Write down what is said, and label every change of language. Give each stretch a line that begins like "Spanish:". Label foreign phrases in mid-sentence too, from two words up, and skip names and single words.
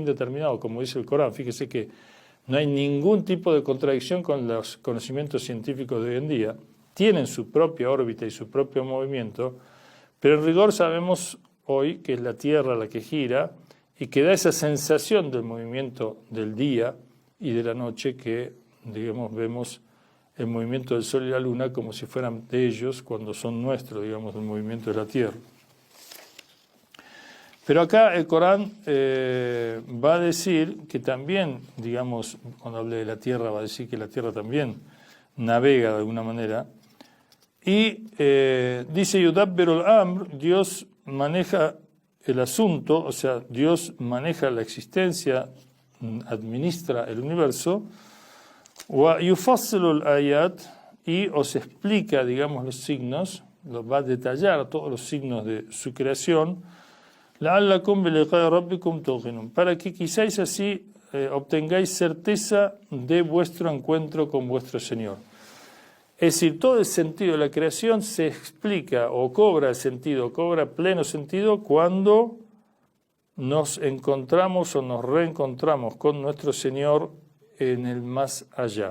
Spanish: determinado, como dice el Corán, fíjese que no hay ningún tipo de contradicción con los conocimientos científicos de hoy en día, tienen su propia órbita y su propio movimiento, pero en rigor sabemos hoy que es la Tierra la que gira y que da esa sensación del movimiento del día y de la noche que, digamos, vemos el movimiento del Sol y la Luna como si fueran de ellos cuando son nuestros, digamos, el movimiento de la Tierra. Pero acá el Corán va a decir que también, digamos, cuando hable de la Tierra, va a decir que la Tierra también navega de alguna manera. Y dice
Arabic: يدبر الأمر,
Spanish: Dios maneja el asunto, o sea, Dios maneja la existencia, administra el universo,
Arabic: ويفصل الآيات,
Spanish: y os explica, digamos, los signos, los va a detallar todos los signos de su creación,
Arabic: لعلكم بلقاء ربكم توقنون,
Spanish: para que quizás así obtengáis certeza de vuestro encuentro con vuestro Señor. Es decir, todo el sentido de la creación se explica o cobra sentido, cobra pleno sentido cuando nos encontramos o nos reencontramos con nuestro Señor en el más allá.